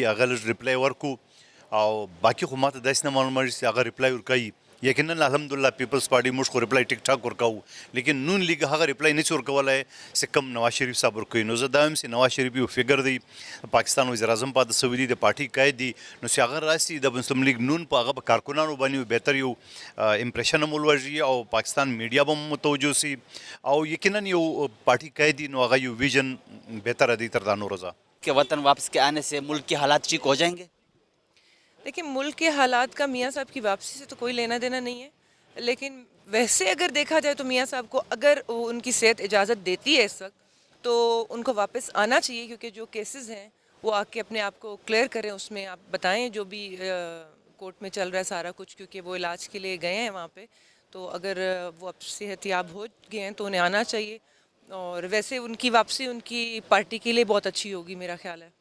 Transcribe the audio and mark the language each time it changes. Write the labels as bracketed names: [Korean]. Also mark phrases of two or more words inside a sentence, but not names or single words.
[Pashto] هغه لږ ریپلای ورکو او باقي خو ما ته داسې نه معلومېږي چې هغه ریپلای ورکوي یقینا الحمدلله پیپلز پارټي موږ خو ریپلای ټیک ټاک ورکوو لیکن نون لیگ هغه ریپلای نشي ورکولی چې کوم نواز شریف صاحب ورکوي نو زه دا وایم چې نواز شریف یو فګر دی پاکستان وزیر اعظم پاتې سوی دی د پارټي قاید دی نو چې هغه راسي د مسلم لیگ نون په هغه په کارکنانو باندې بهتر یو امپریشن هم ولوژي او پاکستان میډیا به هم متوجه سي او یقینا یو پارټي قاید دی نو هغه یو ویژن بهتر دی تر دا نور ځه [Urdu] کہ وطن واپس کے آنے سے ملک کے حالات ٹھیک ہو جائیں گے دیکھیں ملک کے حالات کا میاں صاحب کی واپسی سے تو کوئی لینا دینا نہیں ہے لیکن ویسے اگر دیکھا جائے تو میاں صاحب کو اگر ان کی صحت اجازت دیتی ہے اس وقت تو ان کو واپس آنا چاہیے کیونکہ جو کیسز ہیں وہ آ کے اپنے آپ کو کلیئر کریں اس میں آپ بتائیں جو بھی کورٹ میں چل رہا ہے سارا کچھ کیونکہ وہ علاج کے لیے گئے ہیں وہاں پہ تو اگر وہ اب صحت یاب ہو گئے ہیں تو انہیں آنا چاہیے اور ویسے ان کی واپسی ان کی پارٹی کے لیے بہت اچھی ہوگی میرا خیال ہے